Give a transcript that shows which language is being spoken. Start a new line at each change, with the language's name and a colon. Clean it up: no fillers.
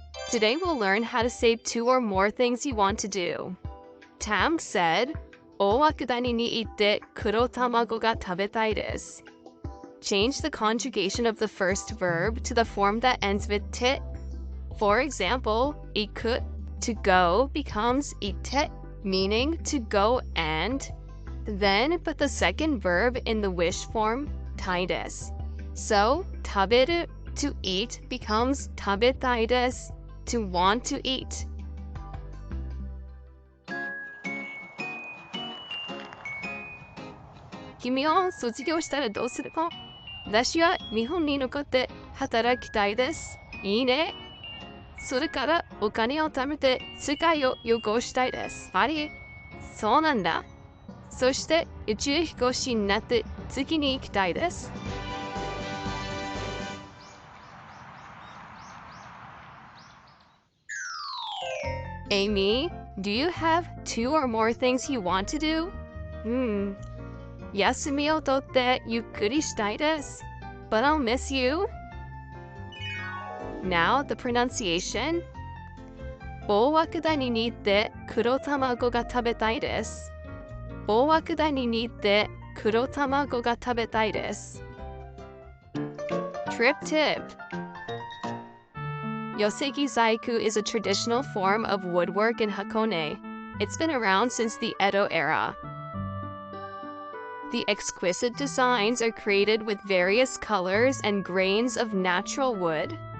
English: Today we'll learn how to say 2 or more things you want to do. Tam said,
Japanese: 大涌谷に行って黒卵が食べたいです。
English: Change the conjugation of the first verb to the form that ends with te. For example, 行く to go becomes 行って meaning to go and. Then put the second verb in the wish form たいです. So, 食べる to eat becomes 食べたいです. to want to eat.
Japanese: Kimi wa sotsugyo shitara dou suru no? Watashi wa Nihon ni nokotte hatarakitai desu. Ii ne. それからお金を貯めて世界を旅行したいです。あり、そうなんだ。そして宇宙飛行士になって月に行きたいです。
English: Amy, do you have 2 or more things you want to do?
Japanese: 休みをとってゆっくりしたいです。
English: But I'll miss you. Now the pronunciation.
Japanese: 大涌谷に行って黒卵が食べたいです。大涌谷に行って黒卵が食べたいです。
English: Trip tip. Yoseki Zaiku is a traditional form of woodwork in Hakone. It's been around since the Edo era. The exquisite designs are created with various colors and grains of natural wood.